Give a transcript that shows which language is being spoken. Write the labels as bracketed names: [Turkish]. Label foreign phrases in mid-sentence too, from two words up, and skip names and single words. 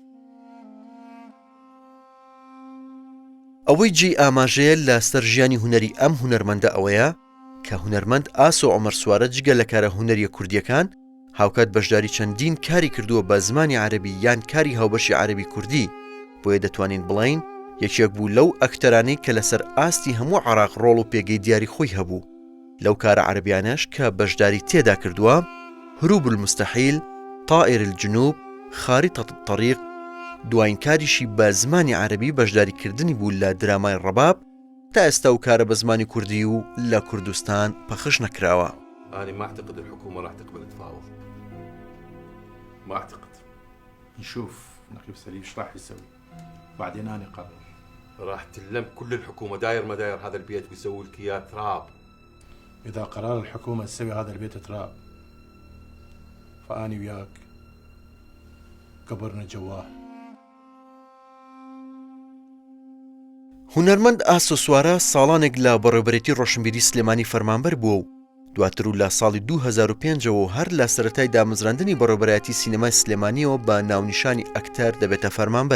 [Central Kurdish] ئەوەی جێی ئاماژەیە لە سەر ژیانی هونەری ئەم هونەرمەندە ئەوەیە کە هونەرمەند ئاسۆ عومەر سوارە جگە لە کارە هونەریە کوردیەکان هاوکات بەشداری چەندین کاری کردووە بە زمانی عەرەبی یان کاری هاوبەشی عەرەبی کوردی بۆیە دەتوانین بڵین یەکێک بوو لەو ئەکتەرانەی کە لەسەر ئاستی هەموو عێراق ڕۆڵ و پێگەی دیاری خۆی هەبوو لەو کارە عەرەبیانەش کە بەشداری تێدا کردووە هروب المستحیل طائر الجنوب خارطة الطريق دوایین کاریشی بە زمانی عەرەبی بەشداریکردنی بوو لە درامای ڕەباب تا ئێستا و کارە بە زمانی کوردی و لە کوردستان پەخش نەکراوە. [Arabic] أنا ما أعتقد الحكومة راح تقبل تفاوض. ما أعتقد. نشوف نقيب سليم ايش راح يسوي بعدين أنا قرر. راح تلم كل الحكومة داير ما داير هذا البيت ويسوي لك إياه تراب. إذا قرار الحكومة تسوي هذا البيت تراب فأني وياك قبرنا جواه. [Central Kurdish] هونەرمەند ئاسۆ سوارە ساڵانێک لە بەڕێوەبەرێتی ڕۆشنبیری سلێمانی فەرمانبەر بووە و دواتر و لە ساڵی 2005ەوە هەر لە سەرەتای دامەزراندنی بەڕێوەبەرەتی سینەمای سلێمانیەوە بە ناونیشانی ئەکتەر دەبێتە فەرمانبەر